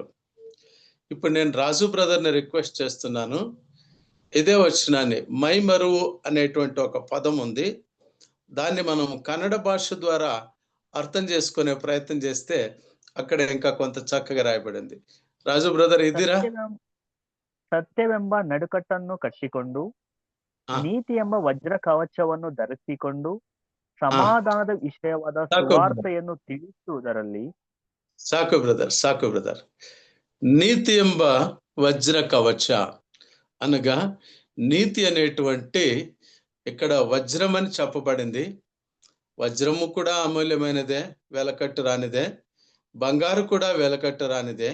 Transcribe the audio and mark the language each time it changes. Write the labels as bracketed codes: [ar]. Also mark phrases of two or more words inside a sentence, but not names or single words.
[te] ఇప్పుడు నేను రాజు బ్రదర్ని రిక్వెస్ట్ చేస్తున్నాను, ఇదే వచనాన్ని మైమరువు అనేటువంటి ఒక పదం ఉంది, దాన్ని మనం కన్నడ భాష ద్వారా అర్థం చేసుకునే ప్రయత్నం చేస్తే అక్కడ ఇంకా కొంత చక్కగా రాయబడింది. రాజు బ్రదర్ ఇదిరా. [kn] ಸತ್ಯವೆಂಬ ನಡುಕಟ್ಟನ್ನು ಕಟ್ಟಿಕೊಂಡು, ನೀತಿ ಎಂಬ ವಜ್ರ ಕವಚವನ್ನು ಧರಿಸಿಕೊಂಡು, ಸಮಾಧಾನದ ವಿಷಯವಾದ ಸುವಾರ್ತೆಯನ್ನು ತಿಳಿಸುವುದರಲ್ಲಿ. ಸಾಕು ಬ್ರದರ್. ನೀತಿ ಎಂಬ ವಜ್ರ ಕವಚ [te] అనగా, నీతి అనేటువంటి ఇక్కడ వజ్రం అని చెప్పబడింది. వజ్రము కూడా అమూల్యమైనదే, వెలకట్టు రానిదే. బంగారు కూడా వెలకట్టు రానిదే.